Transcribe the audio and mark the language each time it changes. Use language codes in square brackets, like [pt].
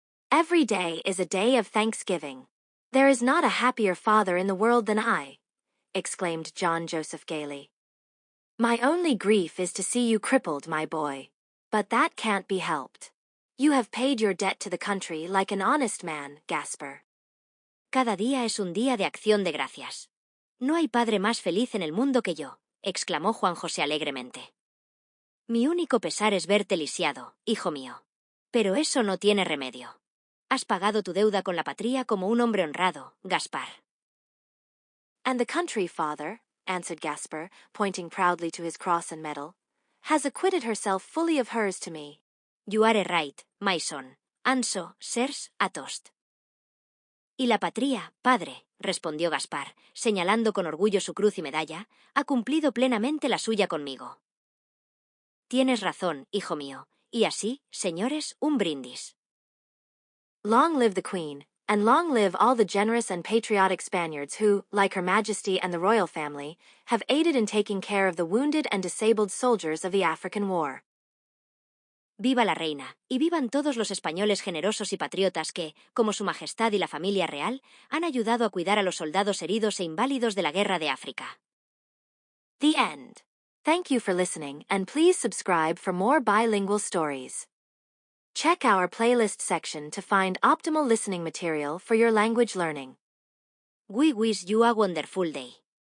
[en] Every day is a day of thanksgiving. There is not a happier father in the world than I, exclaimed John Joseph gaily. My only grief is to see you crippled, my boy. But that can't be helped. You have paid your debt to the country like an honest man, Gaspar. [es] Cada día es un día de acción de gracias. No hay padre más feliz en el mundo que yo, exclamó Juan José alegremente. Mi único pesar es verte lisiado, hijo mío. Pero eso no tiene remedio. Has pagado tu deuda con la patria como un hombre honrado, Gaspar. [en] And the country, father, answered Gaspar, pointing proudly to his cross and medal, has acquitted herself fully of hers to me. You are right, my son. Anso, sers, atost. [es] Y la patria, padre, respondió Gaspar, señalando con orgullo su cruz y medalla, ha cumplido plenamente la suya conmigo. Tienes razón, hijo mío, y así, señores, un brindis. [en] Long live the Queen, and long live all the generous and patriotic Spaniards who, like Her Majesty and the royal family, have aided in taking care of the wounded and disabled soldiers of the African War. [es] Viva la reina, y vivan todos los españoles generosos y patriotas que, como su majestad y la familia real, han ayudado a cuidar a los soldados heridos e inválidos de la guerra de África. [en] The end. Thank you for listening, and please subscribe for more bilingual stories. Check our playlist section to find optimal listening material for your language learning. We wish you a wonderful day.